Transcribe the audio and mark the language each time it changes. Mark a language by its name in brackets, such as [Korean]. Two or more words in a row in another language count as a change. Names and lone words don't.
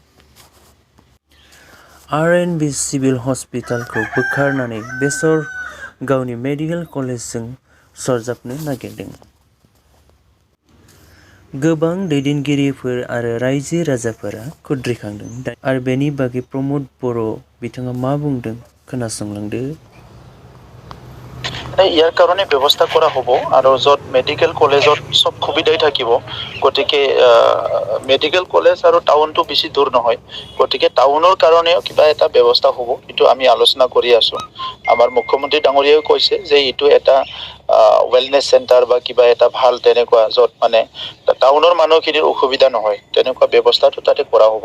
[Bodo] आर.एन.बि सिभिल हस्पिटालखौ बोखारनानै बेसर गावनि मेडिकेल कलेजजों सरजाबनो नागिरदों। गोबां दैदेनगिरिफोर आरो रायजो राजाफोरा खुद्रिखांदों आरो बेनि बागै प्रमद बर' बिथाङा मा बुंदों खोनासंलांदो। [Assamese] ইয়াৰ কাৰণে ব্যৱস্থা কৰা হ'ব আৰু য'ত মেডিকেল কলেজত সব সুবিধাই থাকিব, গতিকে মেডিকেল কলেজ আৰু টাউনটো বেছি দূৰ নহয়, গতিকে টাউনৰ কাৰণেও কিবা এটা ব্যৱস্থা হ'ব, এইটো আমি আলোচনা কৰি আছো। আমাৰ মুখ্যমন্ত্ৰী ডাঙৰীয়াও কৈছে যে এইটো এটা ৱেলনেছ চেণ্টাৰ বা কিবা এটা ভাল তেনেকুৱা য'ত মানে টাউনৰ মানুহখিনিৰ অসুবিধা নহয়, তেনেকুৱা ব্যৱস্থাটো তাতে কৰা হ'ব।